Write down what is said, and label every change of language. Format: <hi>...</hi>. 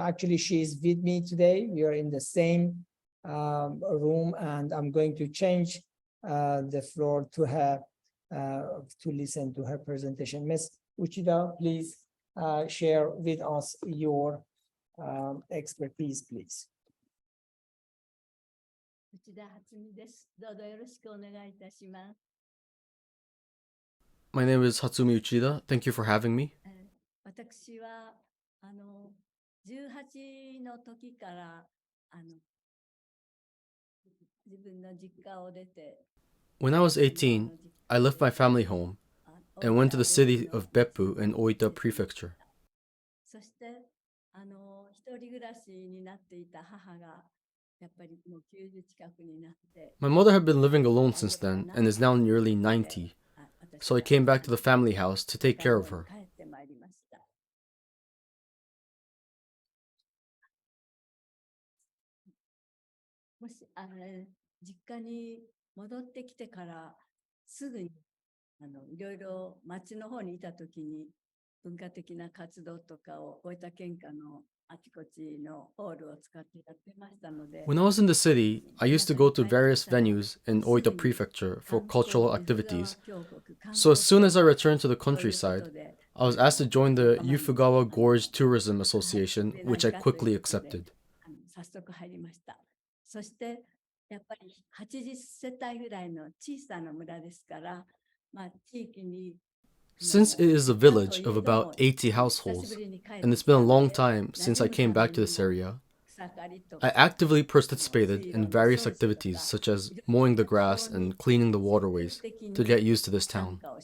<en>Actually, she is with me today. We are in the same room, and I'm going to change the floor to her to listen to her presentation. Ms. Uchida, please share with us your expertise, please.</en> <ja>内田初美です。どうぞよろしくお願いいたします。</ja> <en>My name is Hatsumi Uchida. Thank you for having me.</en> <ja>私は18の時から自分の実家を出て</ja> <en>When I was 18, I left my family home and went to the city of Beppu in Oita Prefecture.</en> <ja>そして一人暮らしになっていた母がやっぱりもう90近くになって</ja> <en>My mother had been living alone since then and is now nearly 90, so I came back to the family house to take care of her.</en> <ja>帰ってまいりました。もし実家に戻ってきてからすぐにいろいろ町の方にいた時に文化的な活動とかを大分県下のあちこちのホールを使ってやってましたので</ja> <en>When I was in the city, I used to go to various venues in Oita Prefecture for cultural activities. So as soon as I returned to the countryside, I was asked to join the Yufugawa Gorge Tourism Association, which I quickly accepted.</en> <ja>早速入りました。そしてやっぱり80世帯ぐらいの小さな村ですから、地域に</ja> <en>Since it is a village of about 80 households, and it's been a long time since I came back to this area, I actively participated in various activities such as mowing the grass and cleaning the waterways to get used to this town.</en>